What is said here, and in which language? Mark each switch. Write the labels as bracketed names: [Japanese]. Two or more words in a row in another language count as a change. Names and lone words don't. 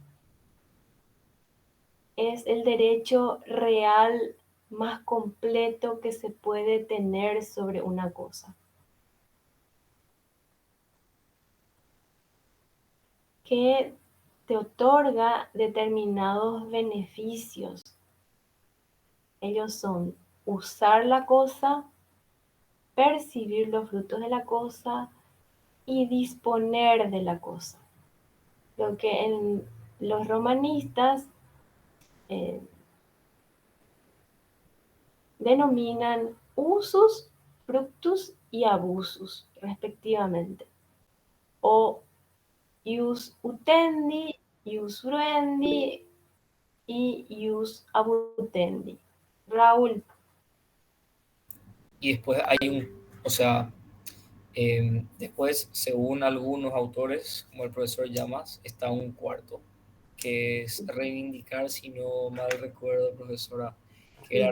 [Spanish] es el derecho real más completo que se puede tener sobre una cosa, que te otorga determinados beneficios. Ellos son usar la cosa, percibir los frutos de la cosa y disponer de la cosa. Lo que en los romanistas eh, denominan [Latin] usus, fructus [Spanish] y abusus, respectivamente, o [Latin] ius utendi, ius fruendi [Spanish] y [Latin] ius abutendi. [Spanish] Raúl, Y después hay o sea, después, según algunos autores, como el profesor Llamas, está un cuarto, que es reivindicar, si no mal recuerdo, profesora, que era